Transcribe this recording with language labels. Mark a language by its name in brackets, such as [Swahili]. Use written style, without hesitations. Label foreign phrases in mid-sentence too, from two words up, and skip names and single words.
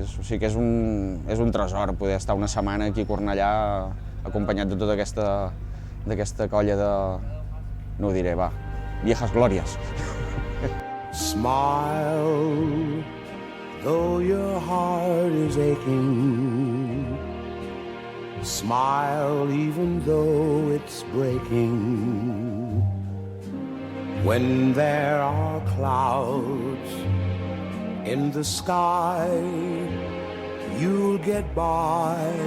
[Catalan] O sigui que és un tresor poder estar una setmana aquí a Cornellà acompanyat de tota aquesta colla de... no ho diré, va, viejas glòries. [English] Smile, though your heart is aching. Smile even though it's breaking. When there are clouds in the sky, you'll get by.